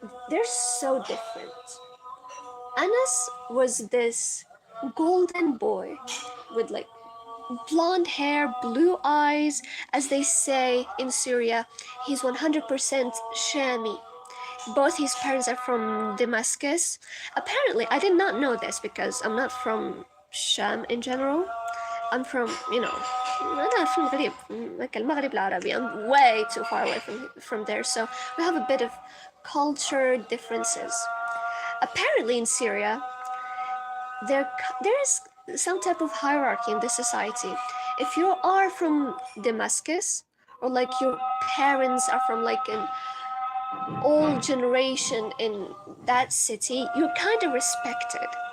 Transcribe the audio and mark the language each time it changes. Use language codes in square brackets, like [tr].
[en] They're so different. Enes was this golden boy with like blonde hair, blue eyes. As they say in Syria, he's 100% Shami. Both his parents are from Damascus. Apparently, I did not know this because I'm not from Sham in general. I'm from, [ar] أنا في المغرب المغرب العربي. [en] I'm way too far away from there, so we have a bit of culture differences. Apparently in Syria, there is some type of hierarchy in the society. If you are from Damascus, or like your parents are from like an old generation in that city, you're kind of respected.